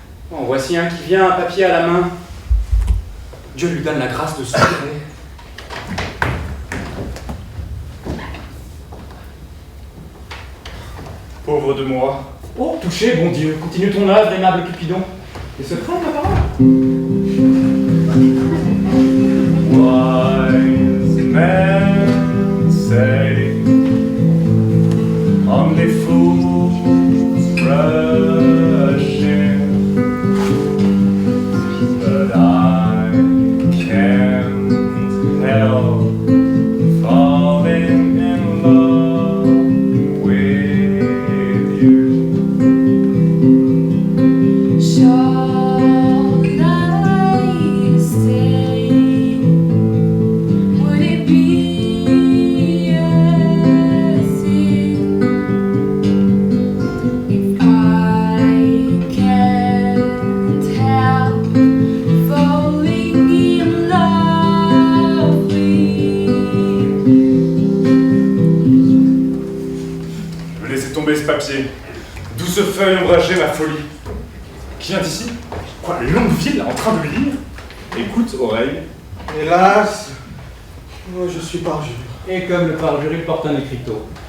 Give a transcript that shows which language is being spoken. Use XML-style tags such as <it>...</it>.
<fr>Bon, voici un qui vient, un papier à la main. Dieu lui donne la grâce de sourire. pauvre de moi. Oh, touché, bon Dieu, continue ton œuvre, aimable Cupidon. Et ce craint ma parole.</fr> <en>Wise men say only fools rush in, but I can't help falling in love with you. Shall I stay? Would it be a sin if I can't help falling in love with you?</en> <fr>Je vais laisser tomber ce papier. Douce feuille ombragée ma folie. Qui vient d'ici? Quoi, Longueville en train de lire? Écoute, oreille. Hélas, moi je suis parjure. Et comme le parjure, il porte un écriteau.</fr>